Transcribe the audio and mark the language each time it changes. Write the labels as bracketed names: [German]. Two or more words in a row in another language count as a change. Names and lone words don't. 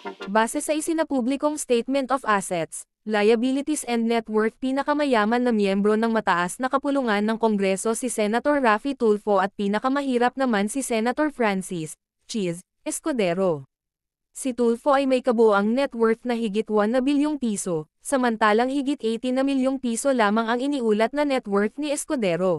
[Filipino] Base sa isinapublikong Statement of Assets, Liabilities and Net Worth, pinakamayaman na miyembro ng mataas na kapulungan ng Kongreso si Senator Raffy Tulfo at pinakamahirap naman si Senator Francis Cheese Escudero. Si Tulfo ay may kabuuang [English] net worth [Filipino] na higit 1 na bilyong piso, samantalang higit 80 na milyong piso lamang ang iniulat na [English] net worth [Filipino] ni Escudero.